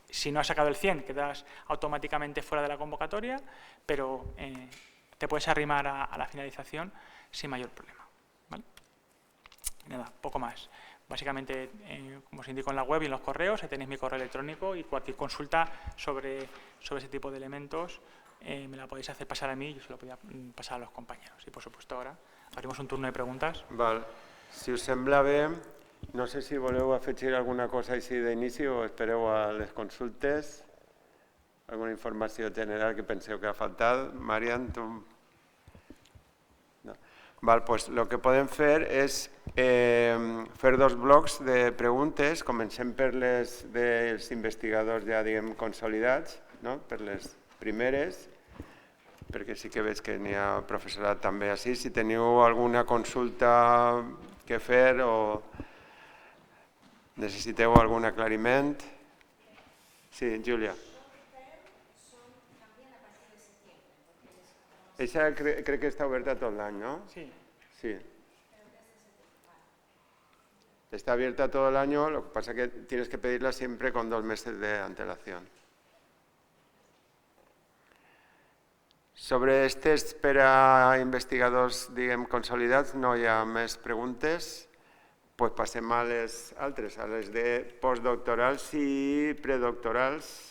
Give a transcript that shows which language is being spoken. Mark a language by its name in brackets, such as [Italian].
[Spanish] Si no has sacado el 100, quedas automáticamente fuera de la convocatoria, pero te puedes arrimar a la finalización sin mayor problema, ¿vale? Nada, poco más. Básicamente, como os indico en la web y en los correos, ahí tenéis mi correo electrónico, y cualquier consulta sobre ese tipo de elementos me la podéis hacer pasar a mí y yo se lo podía pasar a los compañeros. Y, por supuesto, ahora abrimos un turno de preguntas. [Catalan] Val. Si us sembla bé, no sé si voleu afegir alguna cosa així d'inici o espereu a les consultes. Alguna informació general que penseu que ha faltat. Marian, tu... No. Val, pues lo que podem fer és fer 2 blocs de preguntes. Comencem per les dels investigadors ja, diguem, consolidats, no?, per les primeres, perquè sí que veig que n'hi ha professorat també així. Si teniu alguna consulta que fer o necessiteu algun aclariment. Sí, Júlia. Esa crec que està oberta tot l'any, ¿no? Sí. Sí. [Spanish] Está abierta todo el año, lo que pasa es que tienes que pedirla siempre con 2 meses de antelación. [Catalan] Sobre els tests per a investigadors, diguem, consolidats, no hi ha més preguntes. Pues passem a les altres, a les de postdoctorals i predoctorals.